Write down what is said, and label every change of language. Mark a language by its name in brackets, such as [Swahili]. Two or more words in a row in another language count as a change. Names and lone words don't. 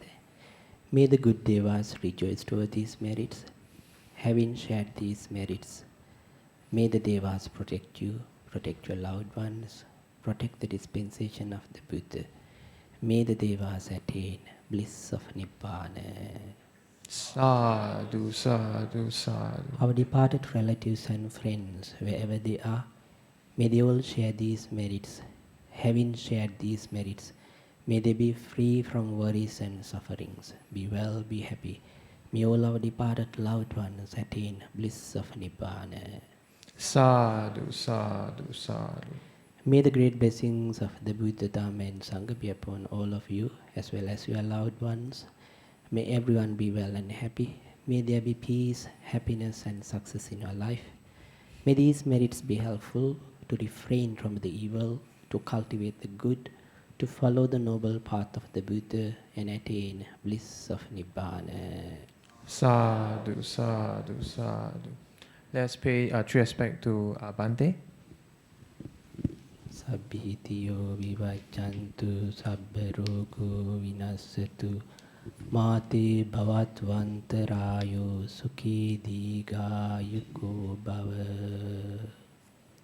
[English] May the good devas rejoice over these merits. Having shared these merits, may the devas protect you, protect your loved ones, protect the dispensation of the Buddha. May the devas attain bliss of Nibbana. [Pali] Sadhu, sadhu, sadhu. [English] Our departed relatives and friends, wherever they are, may they all share these merits. Having shared these merits, may they be free from worries and sufferings. Be well, be happy. May all our departed loved ones attain bliss of Nibbana. [Pali] Sadhu, sadhu, sadhu. [English] May the great blessings of the Buddha, Dharma and Sangha be upon all of you as well as your loved ones. May everyone be well and happy. May there be peace, happiness and success in your life. May these merits be helpful to refrain from the evil, to cultivate the good, to follow the noble path of the Buddha and attain bliss of Nibbana. [Pali] Sadhu, sadhu, sadhu. [English] Let's pay true respect to Bhante. [Pali] Sabbhitiyo vivaccantu sabbarogo vinasatu mate bhavattvantarayo sukhi digayuko bhava.